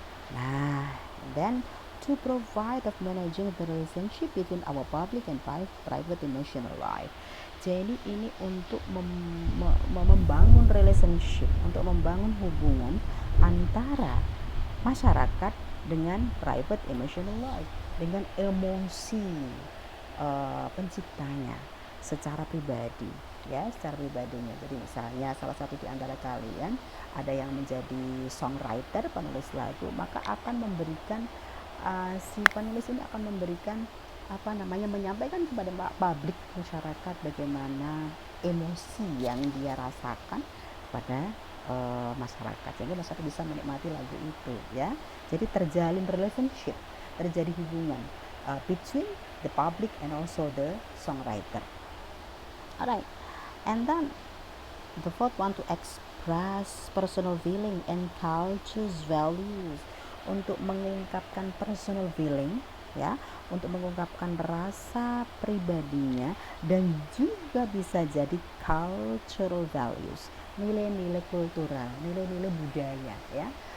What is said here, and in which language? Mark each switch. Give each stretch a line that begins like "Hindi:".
English: Nah, then to provide of managing the relationship between our public and private emotional life.
Indonesian: Jadi ini untuk membangun relationship, untuk membangun hubungan antara masyarakat dengan
English: private emotional life,
Indonesian: dengan emosi penciptanya secara pribadi, ya, secara pribadinya. Jadi misalnya salah satu di antara kalian ada yang menjadi songwriter, penulis lagu, maka akan memberikan si penulis ini akan memberikan menyampaikan kepada publik, masyarakat, bagaimana emosi yang dia rasakan pada masyarakat, sehingga masyarakat bisa menikmati lagu itu, ya. Jadi terjalin relationship, terjadi hubungan
English: between the public and also the songwriter. Alright, and then the fourth one, to express personal feeling and culture's values.
Indonesian: Untuk mengungkapkan personal feeling, ya, untuk mengungkapkan rasa pribadinya, dan juga bisa jadi cultural values, nilai-nilai kultural, nilai-nilai budaya, ya.